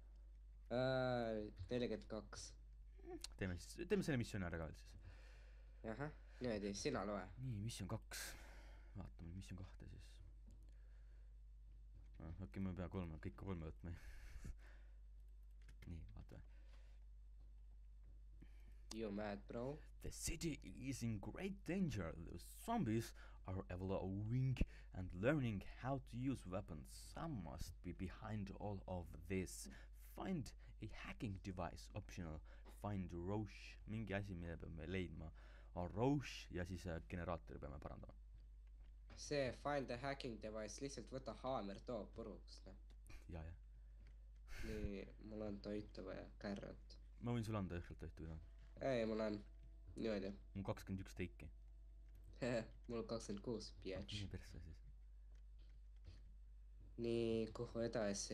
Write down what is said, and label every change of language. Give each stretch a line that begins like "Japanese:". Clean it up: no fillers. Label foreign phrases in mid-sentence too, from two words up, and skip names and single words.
Estonian: 42. Teeme selle missiooni ära ka veel siis. Jahah, niimoodi, sina loe. Nii, missioon 2. Vaatame missioon 2 siis. Okei, ma pean kõik 3 võtma. Nii, vaatame.
English: You mad, bro? The city is in great danger. The zombies are evolving and learning how to use weapons. Some must be behind all of this. Find a hacking device, optional. Find Roche,
Estonian: mingi asi, mille peame leidma. Roche ja siis generaatori peame parandama.
English: See find the hacking device,
Estonian: lihtsalt võta haamer, too puruks. Ja. Nii, mul on toitu vaja, kärrat. Ma võin sulle anda õhkult toitu ka. Ei, mul on niimoodi. Mul 21 teiki. Mul 26, biatš. Nii persse siis. Nii, kuhu edasi?